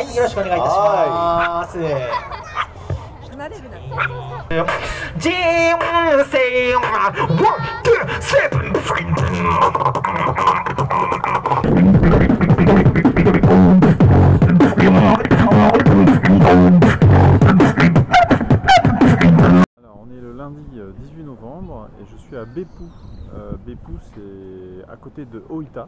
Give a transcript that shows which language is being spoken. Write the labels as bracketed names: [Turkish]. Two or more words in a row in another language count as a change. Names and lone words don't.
[Japanese] はい、よろしくお願いいたします。離れるな。人生はワン、ツー、 [French] Alors on est le lundi 18 novembre et je suis à Beppu. Beppu c'est à côté de Oita.